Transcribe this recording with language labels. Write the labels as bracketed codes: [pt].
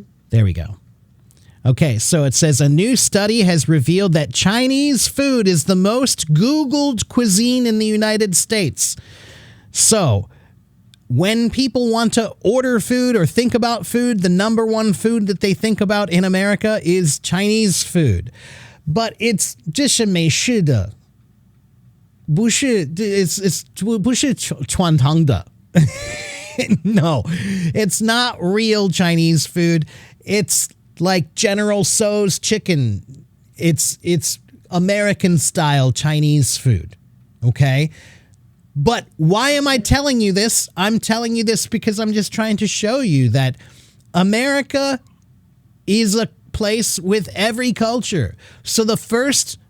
[en] There we go. Okay, so it says a new study has revealed that Chinese food is the most Googled cuisine in the United States. So, when people want to order food or think about food, the number one food that they think about in America is Chinese food. But it's [zh] 这是美式的，不是 [en] it's [zh] 不是传统的。 [en] No, it's not real Chinese food. It's like General Tso's chicken. It's American style Chinese food. Okay? But why am I telling you this? I'm telling you this because I'm just trying to show you that America is a place with every culture. So the first